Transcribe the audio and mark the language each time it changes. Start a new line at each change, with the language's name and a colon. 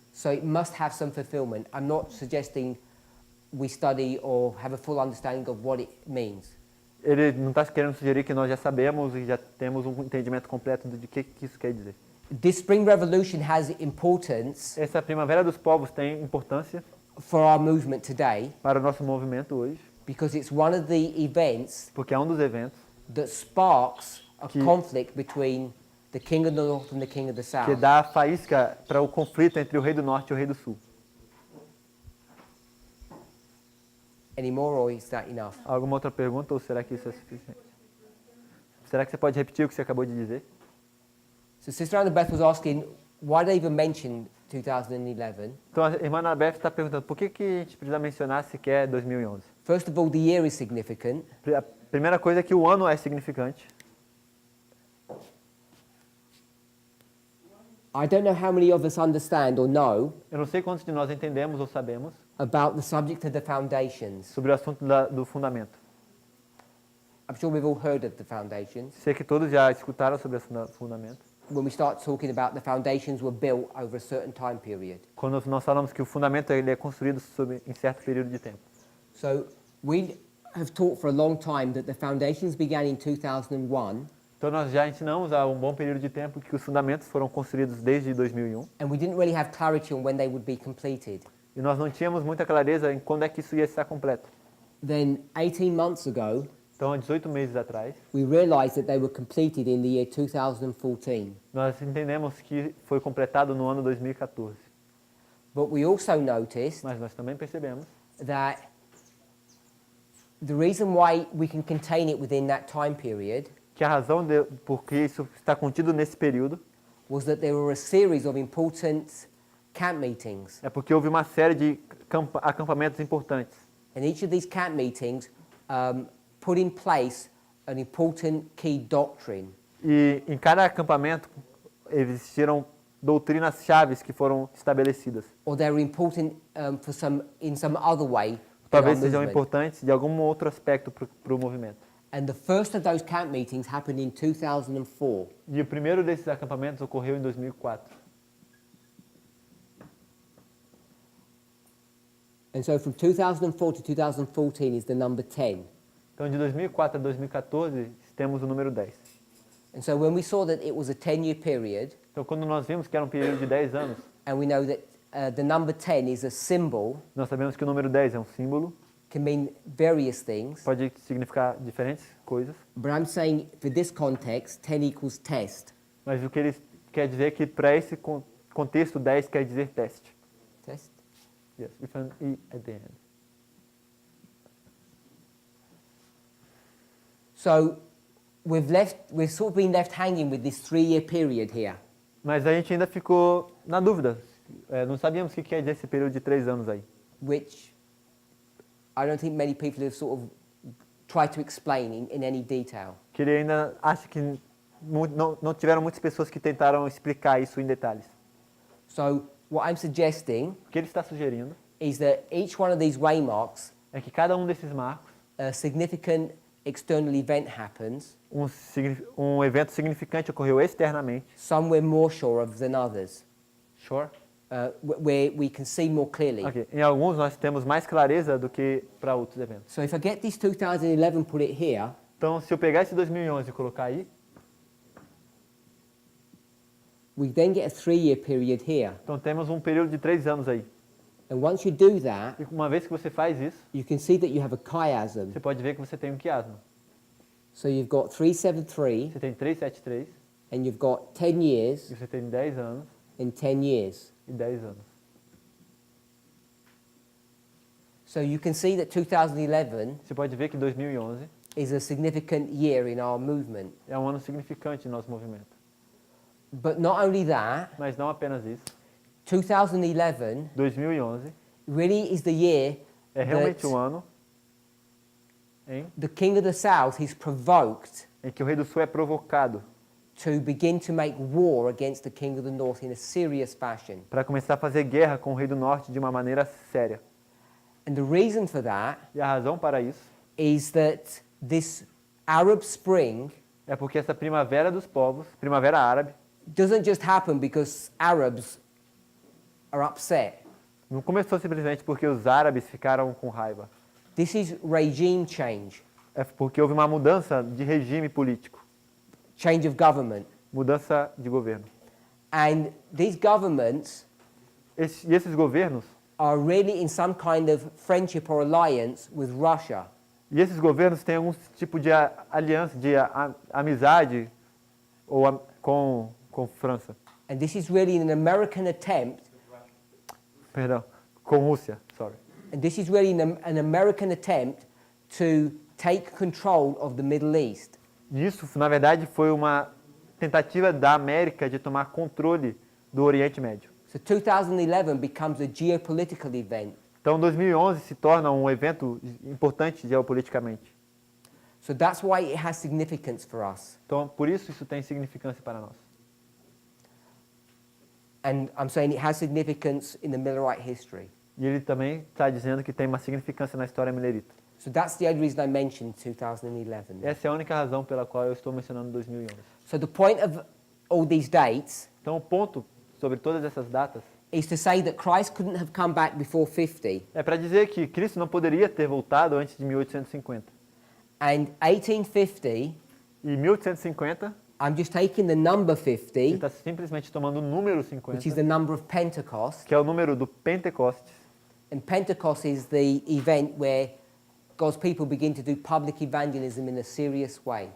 English: So it must have some fulfillment. I'm not suggesting we study or have a full understanding of what it means.
Portuguese: Ele não está querendo sugerir que nós já sabemos e já temos um entendimento completo de que isso quer dizer.
English: This Spring Revolution has importance
Portuguese: Essa Primavera dos Povos tem importância
English: for our movement today
Portuguese: para o nosso movimento hoje,
English: because it's one of the events
Portuguese: porque é um dos eventos
English: that sparks a
Portuguese: Que-
English: conflict between the king of the north and the king of the
Portuguese: que
English: south.
Portuguese: dá a faísca para o conflito entre o rei do norte e o rei do sul.
English: Any more, or is that enough?
Portuguese: Alguma outra pergunta ou será que isso é suficiente? Será que você pode repetir o que você acabou de dizer?
English: So Sister Annabeth was asking, why they even mention 2011?
Portuguese: Então a irmã Annabeth está perguntando por que a gente precisa mencionar sequer 2011.
English: First of all, the year is significant.
Portuguese: A primeira coisa é que o ano é significante.
English: I don't know how many of us understand or know
Portuguese: Eu não sei quantos de nós entendemos ou sabemos
English: about the subject of the foundations.
Portuguese: sobre o assunto do fundamento.
English: I'm sure we've all heard of the foundations.
Portuguese: Sei que todos já escutaram sobre o fundamento.
English: When we start talking about the foundations were built over a certain time period.
Portuguese: Quando nós falamos que o fundamento ele é construído em certo período de tempo.
English: So have taught for a long time that the foundations began in 2001,
Portuguese: Então nós já ensinamos há um bom período de tempo que os fundamentos foram construídos desde 2001
English: and we didn't really have clarity on when they would be completed.
Portuguese: e nós não tínhamos muita clareza em quando é que isso ia estar completo.
English: Then 18 months ago,
Portuguese: Então, há 18 meses atrás,
English: we realized that they were completed in the year 2014.
Portuguese: nós entendemos que foi completado no ano 2014.
English: But we also noticed
Portuguese: Mas nós também percebemos
English: that the reason why we can contain it within that time period
Portuguese: que a razão por que isso está contido nesse período
English: was that there were a series of important camp meetings.
Portuguese: é porque houve uma série de acampamentos importantes.
English: And each of these camp meetings put in place an important key doctrine.
Portuguese: E em cada acampamento existiram doutrinas chaves que foram estabelecidas.
English: Or they're important in some other way. in
Portuguese: Talvez
English: our
Portuguese: sejam
English: movement.
Portuguese: importantes de algum outro aspecto para o movimento.
English: And the first of those camp meetings happened in 2004.
Portuguese: E o primeiro desses acampamentos ocorreu em 2004.
English: And so from 2004 to 2014 is the number 10.
Portuguese: Então, de 2004 a 2014, temos o número 10.
English: And so when we saw that it was a 10-year period,
Portuguese: Então, quando nós vimos que era um período de 10 anos,
English: and we know that the number 10 is a symbol,
Portuguese: nós sabemos que o número 10 é um símbolo,
English: can mean various things.
Portuguese: pode significar diferentes coisas,
English: But I'm saying for this context, 10 equals test.
Portuguese: mas o que ele quer dizer é que para esse contexto, 10 quer dizer teste.
English: Test? Yes, with an E at the end. So we've sort of been left hanging with this 3-year period here.
Portuguese: Mas a gente ainda ficou na dúvida. Não sabíamos o que quer dizer esse período de 3 anos aí.
English: Which I don't think many people have sort of tried to explain in any detail.
Portuguese: Que ele ainda acha que não tiveram muitas pessoas que tentaram explicar isso em detalhes.
English: So what I'm suggesting
Portuguese: O que ele está sugerindo
English: is that each one of these waymarks,
Portuguese: é que cada um desses marcos,
English: a significant external event happens,
Portuguese: um evento significante ocorreu externamente.
English: some we're more sure of than others, Sure. where we can see more clearly. Okay.
Portuguese: Em alguns nós temos mais clareza do que para outros eventos.
English: So if I get this 2011, put it here,
Portuguese: Então, se eu pegar esse 2011 e colocar aí,
English: we then get a 3-year period here.
Portuguese: então temos um período de 3 anos aí.
English: And once you do that,
Portuguese: E uma vez que você faz isso,
English: you can see that you have a chiasm.
Portuguese: você pode ver que você tem um quiasma.
English: So you've got 373,
Portuguese: Você tem 373
English: and you've got 10 years
Portuguese: e você tem 10 anos
English: and 10 years.
Portuguese: e 10 anos.
English: So you can see that 2011
Portuguese: Você pode ver que 2011
English: is a significant year in our movement.
Portuguese: é um ano significante no nosso movimento.
English: But not only that,
Portuguese: Mas não apenas isso.
English: 2011
Portuguese: 2011
English: really is the year
Portuguese: é realmente
English: that
Portuguese: um ano
English: the king of the south is provoked
Portuguese: em que o rei do sul é provocado
English: to begin to make war against the king of the north in a serious fashion.
Portuguese: para começar a fazer guerra com o rei do norte de uma maneira séria.
English: And the reason for that
Portuguese: E a razão para isso
English: is that this Arab Spring
Portuguese: é porque essa primavera dos povos, primavera árabe,
English: doesn't just happen because Arabs are upset.
Portuguese: não começou simplesmente porque os árabes ficaram com raiva.
English: This is regime change,
Portuguese: É porque houve uma mudança de regime político,
English: change of government.
Portuguese: mudança de governo.
English: And these governments
Portuguese: E esses governos,
English: are really in some kind of friendship or alliance with Russia.
Portuguese: e esses governos têm algum tipo de aliança, de amizade com França.
English: And this is really an American attempt,
Portuguese: Perdão, com Rússia,
English: sorry. and this is really an American attempt to take control of the Middle East.
Portuguese: Isso, na verdade, foi uma tentativa da América de tomar controle do Oriente Médio.
English: So 2011 becomes a geopolitical event.
Portuguese: Então, 2011 se torna um evento importante geopoliticamente.
English: So that's why it has significance for us.
Portuguese: Então, por isso tem significância para nós.
English: And I'm saying it has significance in the Millerite history.
Portuguese: E ele também está dizendo que tem uma significância na história milerita.
English: So that's the only reason I mentioned 2011.
Portuguese: Essa é a única razão pela qual eu estou mencionando 2011.
English: So the point of all these dates
Portuguese: Então, o ponto sobre todas essas datas
English: is to say that Christ couldn't have come back before 50.
Portuguese: É para dizer que Cristo não poderia ter voltado antes de 1850.
English: And 1850,
Portuguese: E 1850,
English: I'm just taking the number
Portuguese: ele
English: 50,
Portuguese: está simplesmente tomando o número
English: which is
Portuguese: 50,
English: the number of Pentecost.
Portuguese: que é o número do Pentecostes.
English: And Pentecost is the event where God's people begin to do public evangelism in a serious way.